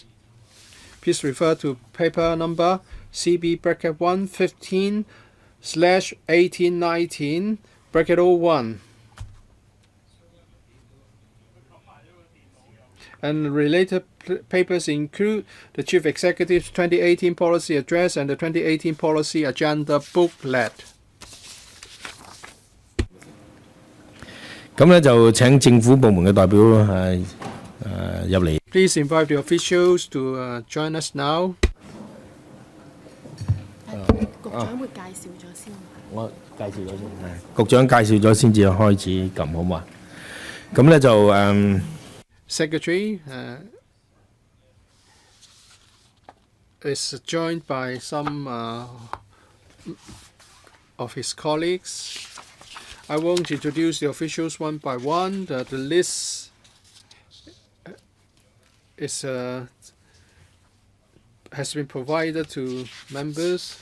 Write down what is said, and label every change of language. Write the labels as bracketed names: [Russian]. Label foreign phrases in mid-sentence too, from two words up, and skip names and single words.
[English] Please refer to paper number CB-115/1819-01. And related papers include the Chief Executive's 2018 Policy Address and the 2018 Policy Agenda Booklet. [Cantonese] 咁咧就請政府部門嘅代表入嚟。 [English] Please invite the officials to join us now. [Cantonese] 局長會介紹咗先。我介紹咗先，局長介紹咗先至開始撳好嘛？咁咧就 [English] Secretary is joined by some of his colleagues. I won't introduce the officials one by one. The list is has been provided to members.